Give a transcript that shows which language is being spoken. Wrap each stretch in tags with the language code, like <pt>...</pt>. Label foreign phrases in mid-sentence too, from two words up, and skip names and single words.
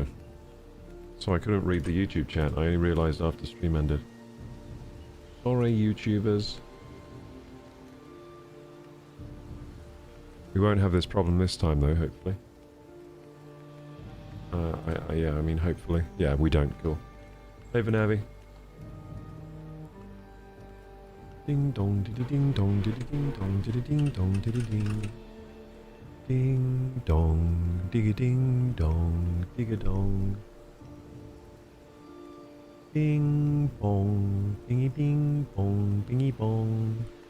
<en>So I couldn't read the YouTube chat. I only realised after stream ended. Sorry, YouTubers. We won't have this problem this time, though, hopefully. Yeah, I mean, hopefully. Yeah, we don't. Cool. Hey, Vanavi. Ding dong, diddy ding dong, diddy ding dong, diddy ding dong, diddy ding. Ding dong, digga ding dong, digga dong. Bing bong, bingy bing bong, bingy bong.</en>